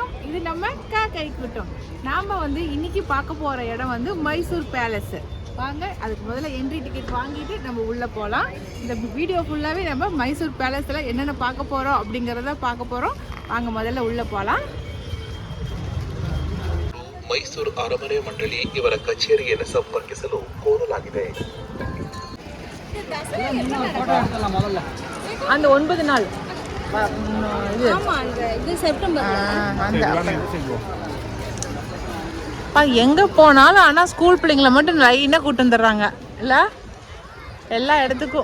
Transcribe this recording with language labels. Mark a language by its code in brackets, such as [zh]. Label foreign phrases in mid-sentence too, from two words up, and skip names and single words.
[ta] இது நம்ம கை கூட்டம். நாம் வந்து இன்னைக்கு பார்க்க போகிற இடம் வந்து மைசூர் பேலஸ். வாங்க அதுக்கு முதல்ல [en] entry ticket [ta] வாங்கிட்டு நம்ம உள்ளே போகலாம். இந்த வீடியோ ஃபுல்லாகவே நம்ம மைசூர் பேலஸில் என்னென்ன பார்க்க போகிறோம் அப்படிங்கிறத பார்க்க போகிறோம். வாங்க முதல்ல உள்ளே போகலாம். [kn] ಮೈಸೂರು ಅರಮನೆ ಮಂಡಳಿ ಇವರ ಕಚೇರಿಯನ್ನು ಸಂಪರ್ಕಿಸಲು ಕೋರಲಾಗಿದೆ. [ta] அந்த 9 நாள் எங்கே போனாலும் ஆனால் ஸ்கூல் பிள்ளைங்களை மட்டும் லைனாக கூட்டு வந்துடுறாங்க இல்லை எல்லா இடத்துக்கும்.